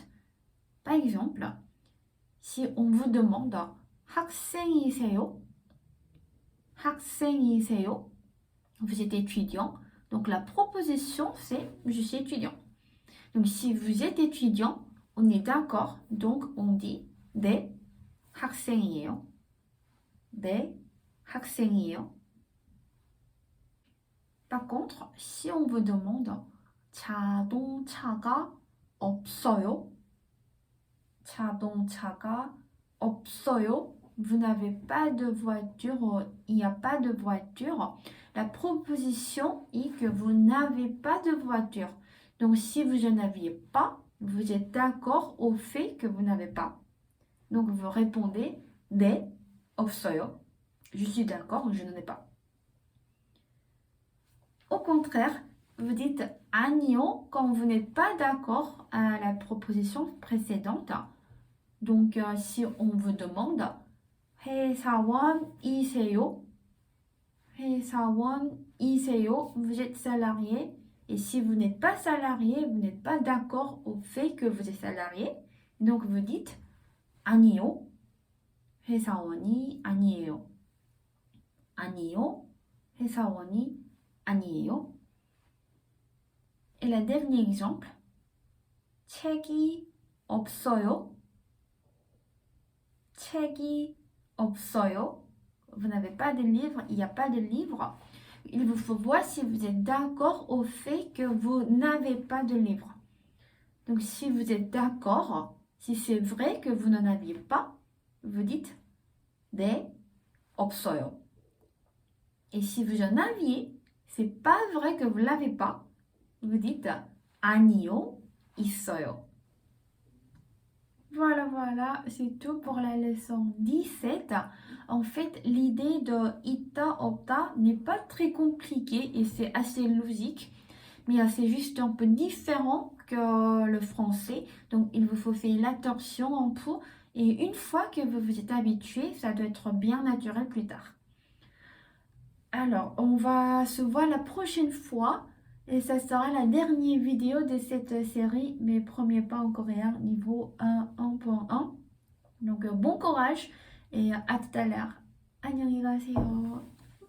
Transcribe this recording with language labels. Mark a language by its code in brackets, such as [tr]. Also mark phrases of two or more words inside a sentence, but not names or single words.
[fr] Par exemple, si on vous demande 학생이세요? [ko] 학생이세요? [fr] Vous êtes étudiant. Donc la proposition c'est je suis étudiant. Donc si vous êtes étudiant, on est d'accord. Donc on dit [ko] 네 학생이에요. 네 학생이에요. [fr] Par contre, si on vous demande [ko] 자동차가 없어요. 자동차가 없어요. [fr] vous n'avez pas de voiture, il n'y a pas de voiture. La proposition est que vous n'avez pas de voiture. Donc, si vous n'en aviez pas, vous êtes d'accord au fait que vous n'avez pas. Donc, vous répondez [ko] 네, 없어요. [fr] Je suis d'accord, je n'en ai pas. Au contraire, vous dites 아니요 quand vous n'êtes pas d'accord à la proposition précédente. Donc, si on vous demande 회사원이세요? [ko] 회사원이세요? [fr] Vous êtes salarié. Et si vous n'êtes pas salarié, vous n'êtes pas d'accord au fait que vous êtes salarié. Donc, vous dites [ko] 아니요. 회사원이 아니에요. 아니요. 회사원이 아니에요. [fr] Et le dernier exemple. [ko] 책이 없어요. 책이 없어요. [fr] Vous n'avez pas de livre, il n'y a pas de livre. Il vous faut voir si vous êtes d'accord au fait que vous n'avez pas de livre. Donc si vous êtes d'accord, si c'est vrai que vous n'en aviez pas, vous dites [ko] 네, 없어요. [fr] Et si vous en aviez, c'est pas vrai que vous l'avez pas, vous dites [ko] 아니요, 있어요. [fr] Voilà, c'est tout pour la leçon 17. En fait, l'idée de ita, opta n'est pas très compliquée et c'est assez logique, mais c'est juste un peu différent que le français. Donc, il vous faut faire l'attention en tout. Et une fois que vous vous êtes habitué, ça doit être bien naturel plus tard. Alors, on va se voir la prochaine fois. Et ça sera la dernière vidéo de cette série, mes premiers pas en coréen niveau 1.1. Donc bon courage et à tout à l'heure. [ko] 안녕히 가세요.